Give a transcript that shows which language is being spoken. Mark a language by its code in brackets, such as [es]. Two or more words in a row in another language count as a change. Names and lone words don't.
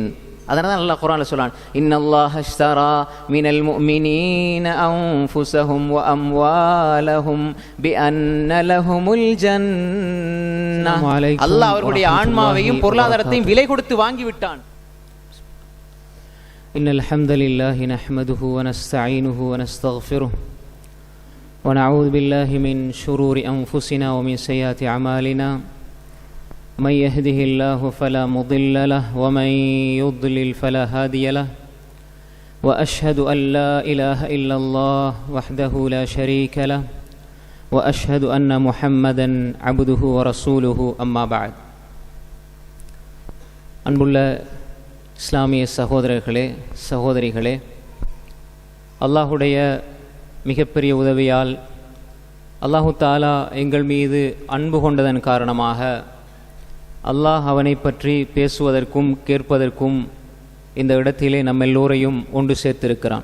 [ta] அதனால தான் அல்லாஹ் குர்ஆன்ல சொல்றான், [ar] إن الله اشترى من المؤمنين أنفسهم وأموالهم بأن لهم الجنة. [ta] அல்லாஹ் அவர்களுடைய ஆன்மாவையும் பொருளாதாரத்தையும் விலை கொடுத்து வாங்கி விட்டான். [ar] إن الحمد لله نحمده ونستعينه ونستغفره ونعوذ بالله من شرور أنفسنا ومن سيئات أعمالنا. من يهده الله فلا مضل له ومن يضلل فلا هادي له وأشهد أن لا إله إلا الله وحده لا شريك له وأشهد أن محمدا عبده ورسوله أما بعد. [ta] அன்புள்ள இஸ்லாமிய சகோதரர்களே சகோதரிகளே, அல்லாஹுடைய மிகப்பெரிய உதவியால் [ar] الله تعالى [ta] எங்கள் மீது அன்பு கொண்டதன் காரணமாக அல்லாஹ் அவனை பற்றி பேசுவதற்கும் கேட்பதற்கும் இந்த இடத்திலே நம்ம எல்லோரையும் ஒன்று சேர்த்திருக்கிறான்.